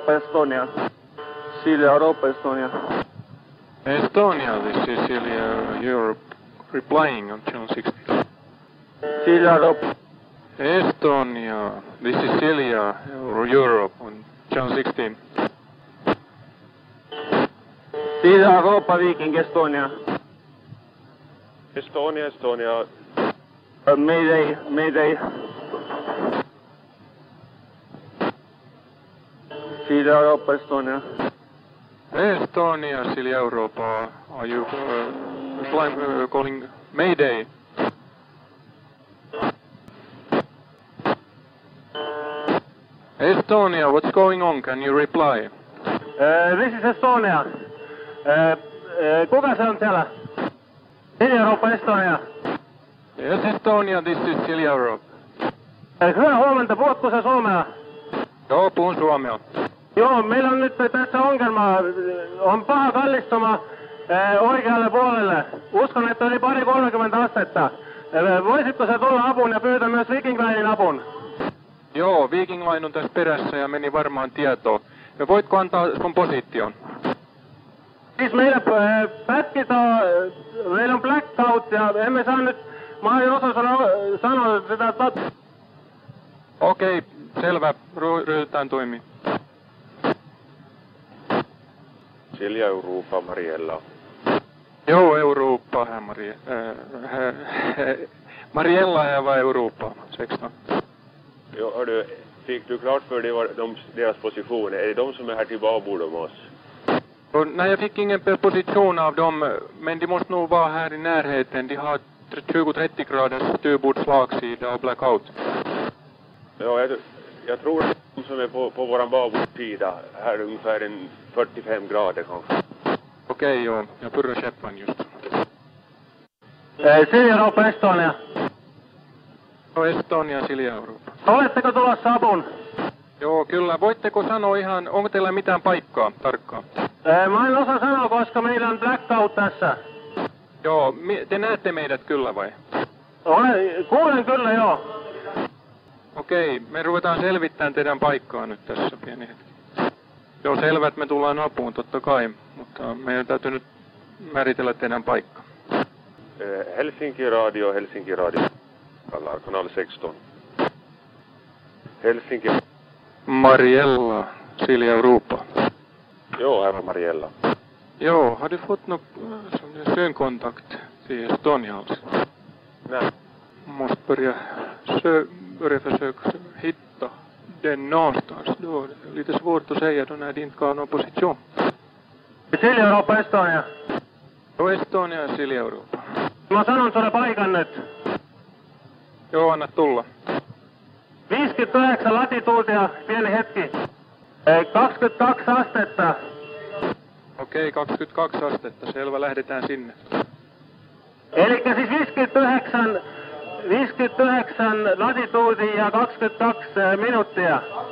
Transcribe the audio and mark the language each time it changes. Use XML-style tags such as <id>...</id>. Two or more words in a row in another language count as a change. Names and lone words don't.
<en>Estonia. Silja Europa, Estonia. Estonia, this is Silja Europe replying on channel 16. Silja Europa. Estonia, this is Silja Europe on channel 16. Silja Europa, Viking, Estonia. Estonia, Estonia. Mayday, Mayday. Silja Europa, Estonia. Estonia, Silja Europa, are you calling Mayday? Estonia, what's going on? Can you reply? This is Estonia.</en> <fi>Kuka se on siellä?</fi> <en>Silja Europa, Estonia. Yes, Estonia, this is Silja Europe.</en> <fi>Hyvää huomenta, puhutko sä suomea? Joo, puhun suomea. Joo, meillä on nyt tässä ongelma. On paha kallistuma oikealle puolelle. Uskon, että oli 30 astetta. Voisitko sä tulla apuun ja pyytää myös Viking Linein apun? Joo, Viking Line on tässä perässä ja meni varmaan tietoon. Ja voitko antaa sun position? Siis meillä meillä on blackout ja emme saa nyt, mä en osaa sanoa sitä Okei, selvä, ryhdytään toimiin.</fi> <sv>Silja Europa, Mariella. Jo, Europa, Mariella här var Europa, 16. Jo, hördu, fick du klart för dig deras position? Är det de som är här till babord om oss? Nej, jag fick ingen position av dem, men de måste nog vara här i närheten. De har 20-30 graders styrbordsslagsida och blackout. Ja, jag tror att de som är på våran babordsida här ungefär en 45 grader kanske. Okej, joo. Jag pyrrän Sheppan just.</sv> <fi>Silja Europa, Estonia. No, Estonia, Silja Europa. Oletteko tulossa apun? Joo, kyllä. Voitteko sanoa ihan, onko teillä mitään paikkaa tarkkaan? Mä en osaa sanoa, koska meillä on blackout tässä. Joo, te näette meidät kyllä vai? Kuulen kyllä, joo. Okei, me ruvetaan selvittämään teidän paikkaa nyt tässä pieni hetki. Joo, selvä, että me tullaan apuun totta kai, mutta meidän täytyy nyt määritellä teidän paikka.</fi> <sv>Helsinki Radio, kanal 16. Helsinki. Mariella, Silja Europa. Jo, här var Mariella. Jo, har du fått någon synkontakt till Estonia alltså? Nej. Måste börja försöka hitta den någonstans. Då är det lite svårt att säga då när det inte har någon position.</sv> <fi>Silja Europa, Estonia. Jo, Estonia ja Silja Europa. Mä sanon sulle paikan nyt. Joo, anna tulla. 59 latituutia, pieni hetki. 22 astetta. Okei, 22 astetta. Selvä, lähdetään sinne. Elikkä siis 59 latituutia ja 22 minuuttia.</fi>